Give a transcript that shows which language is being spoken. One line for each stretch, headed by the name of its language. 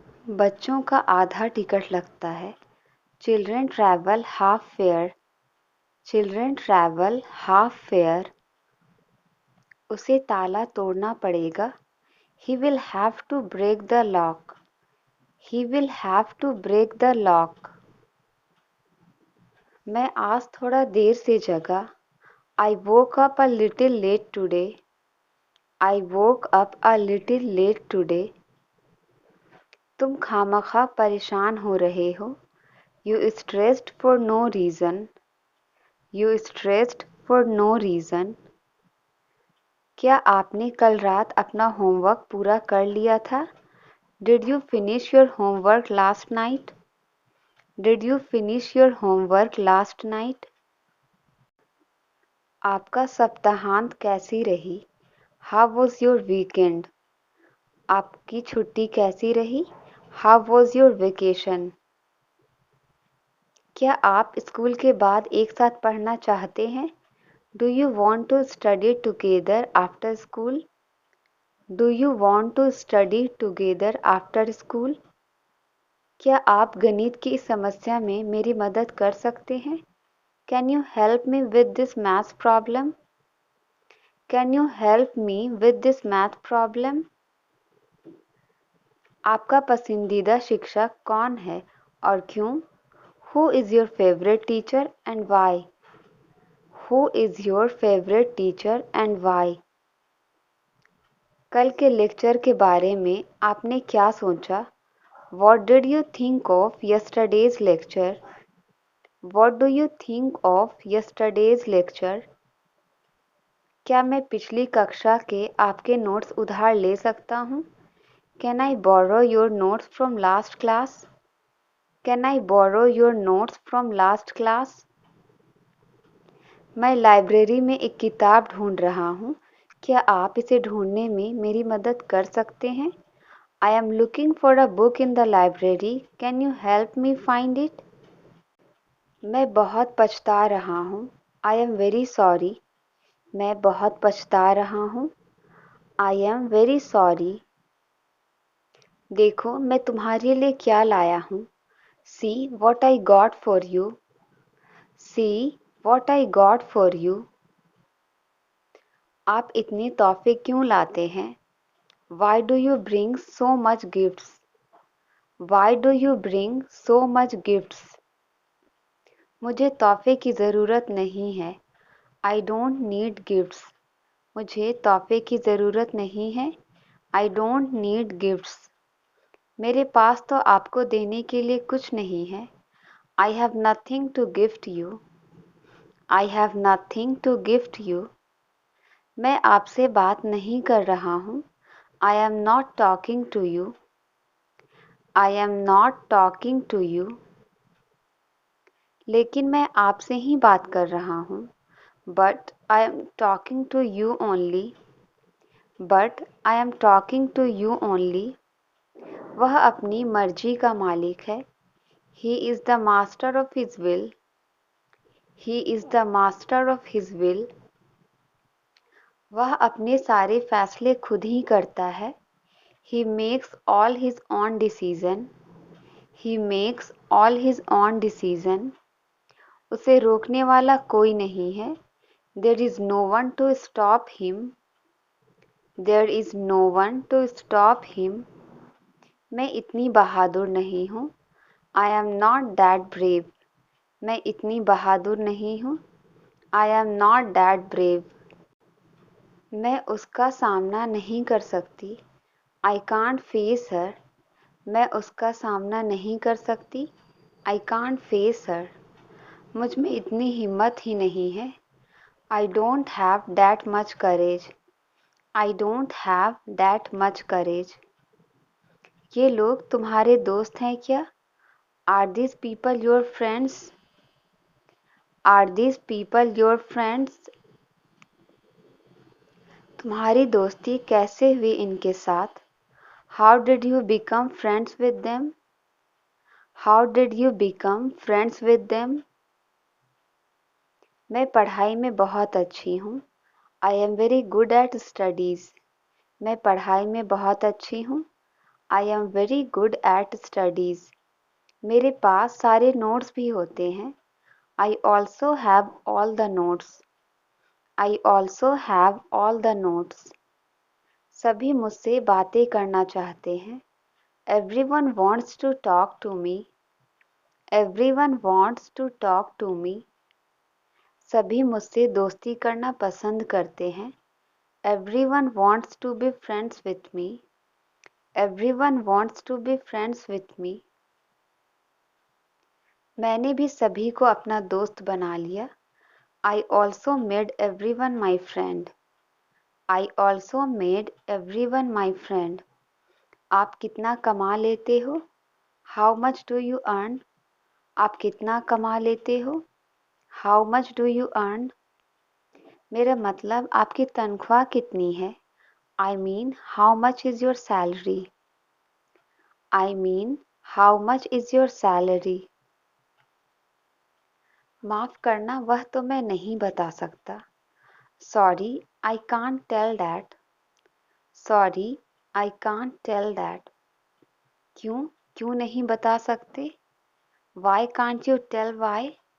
Hindi: बच्चों का आधा टिकट लगता है।
English: Children travel half fare. Children travel half fare.
Hindi: उसे ताला तोड़ना पड़ेगा।
English: He will have to break the lock. He will have to break the lock.
Hindi: मैं आज थोड़ा देर से जगा।
English: I woke up a little late today. I woke up a little late today.
Hindi: तुम खामखा परेशान हो रहे हो।
English: You stressed for no reason. You stressed for no reason.
Hindi: क्या आपने कल रात अपना होमवर्क पूरा कर लिया था?
English: Did you finish your homework last night? Did you finish your homework last night?
Hindi: आपका सप्ताहांत कैसी रही?
English: How was your weekend?
Hindi: आपकी छुट्टी कैसी रही?
English: How was your vacation?
Hindi: क्या आप स्कूल के बाद एक साथ पढ़ना चाहते हैं?
English: Do you want to study together after school? Do you want to study together after school?
Hindi: क्या आप गणित की इस समस्या में मेरी मदद कर सकते हैं?
English: Can you help me with this math problem? Can you help me with this math problem?
Hindi: आपका पसंदीदा शिक्षक कौन है और क्यों?
English: Who is your favorite teacher and why? Who is your favorite teacher and why?
Hindi: कल के लेक्चर के बारे में आपने क्या सोचा?
English: What did you think of yesterday's lecture? What do you think of yesterday's lecture?
Hindi: क्या मैं पिछली कक्षा के आपके नोट्स उधार ले सकता हूँ?
English: Can I borrow your notes from last class? Can I borrow your notes from last class?
Hindi: मैं लाइब्रेरी में एक किताब ढूंढ रहा हूँ। क्या आप इसे ढूंढने में मेरी मदद कर सकते हैं?
English: I am looking for a book in the library. Can you help me find it?
Hindi: मैं बहुत पछता रहा हूँ।
English: I am very sorry.
Hindi: मैं बहुत पछता रहा हूँ।
English: I am very sorry.
Hindi: देखो मैं तुम्हारे लिए क्या लाया हूँ।
English: See what I got for you. See what I got for you.
Hindi: आप इतने तोहफे क्यों लाते हैं?
English: Why do you bring so much gifts? Why do you bring so much gifts?
Hindi: मुझे तोहफे की ज़रूरत नहीं है।
English: I don't need gifts.
Hindi: मुझे तोहफे की ज़रूरत नहीं है।
English: I don't need gifts.
Hindi: मेरे पास तो आपको देने के लिए कुछ नहीं है।
English: I have nothing to gift you. I have nothing to gift you.
Hindi: मैं आपसे बात नहीं कर रहा हूँ।
English: I am not talking to you. I am not talking to you.
Hindi: लेकिन मैं आपसे ही बात कर रहा हूँ।
English: But I am talking to you only. But I am talking to you only.
Hindi: वह अपनी मर्जी का मालिक है।
English: He is the master of his will. He is the master of his will.
Hindi: वह अपने सारे फैसले खुद ही करता है।
English: He makes all his own decision. He makes all his own decision.
Hindi: उसे रोकने वाला कोई नहीं है।
English: There is no one to stop him. There is no one to stop him.
Hindi: मैं इतनी बहादुर नहीं हूँ।
English: I am not that brave.
Hindi: मैं इतनी बहादुर नहीं हूँ।
English: I am not that brave.
Hindi: मैं उसका सामना नहीं कर सकती।
English: I can't face her.
Hindi: मैं उसका सामना नहीं कर सकती।
English: I can't face her.
Hindi: मुझ में इतनी हिम्मत ही नहीं है।
English: I don't have that much courage. I don't have that much courage.
Hindi: ये लोग तुम्हारे दोस्त हैं क्या?
English: Are these people your friends? Are these people your friends?
Hindi: तुम्हारी दोस्ती कैसे हुई इनके साथ?
English: How did you become friends with them? How did you become friends with them?
Hindi: मैं पढ़ाई में बहुत अच्छी हूँ।
English: I am very good at studies.
Hindi: मैं पढ़ाई में बहुत अच्छी हूँ।
English: I am very good at studies.
Hindi: मेरे पास सारे नोट्स भी होते हैं।
English: I also have all the notes. I also have all the notes.
Hindi: सभी मुझसे बातें करना चाहते हैं।
English: Everyone wants to talk to me. Everyone wants to talk to me.
Hindi: सभी मुझसे दोस्ती करना पसंद करते हैं।
English: Everyone wants to be friends with me. Everyone wants to be friends with me.
Hindi: मैंने भी सभी को अपना दोस्त बना लिया।
English: I also made everyone my friend. I also made everyone my friend.
Hindi: आप कितना कमा लेते हो?
English: How much do you earn?
Hindi: आप कितना कमा लेते हो?
English: How much do you earn?
Hindi: मेरा मतलब आपकी तनख्वाह कितनी है?
English: I mean, how much is your salary? I mean, how much is your salary?
Hindi: माफ़ करना वह तो मैं नहीं बता सकता।
English: Sorry, I can't tell that. Sorry, I can't tell that.
Hindi: क्यों? क्यों नहीं बता सकते?
English: Why can't you tell why?